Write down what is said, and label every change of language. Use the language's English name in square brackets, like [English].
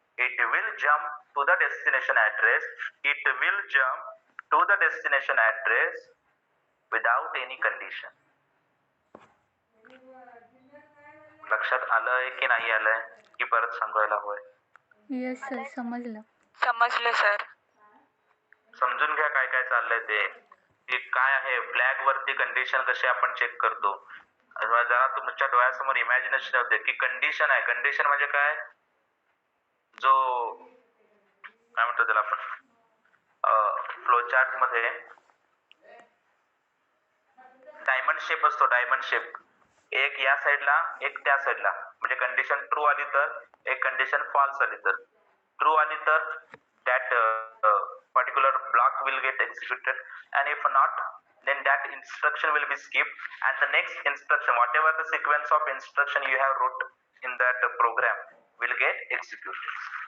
[English] It will jump to the destination address. It will jump to the destination address without any condition. [Marathi] लक्षात आलंय की नाही आलंय की परत सांगायला होय? येस सर, समजलं. समजलं सर. समजून घ्या काय काय चाललंय ते. की काय आहे फ्लॅग वरती कंडिशन कशी आपण चेक करतो. जरा तुमच्या डोळ्यासमोर इमॅजिनेशन होते की कंडिशन आहे. कंडिशन म्हणजे काय? जो काय म्हणतो त्याला आपण फ्लो चार्ट मध्ये डायमंड शेप असतो, डायमंड शेप. एक या साईडला एक त्या साईडला, म्हणजे कंडिशन ट्रू आली तर, एक कंडिशन फॉल्स आली तर. ट्रू आली तर [English] that particular block will get executed, and if not then that instruction will be skipped and the next instruction, whatever the sequence of instruction you have wrote in that program, will get executed.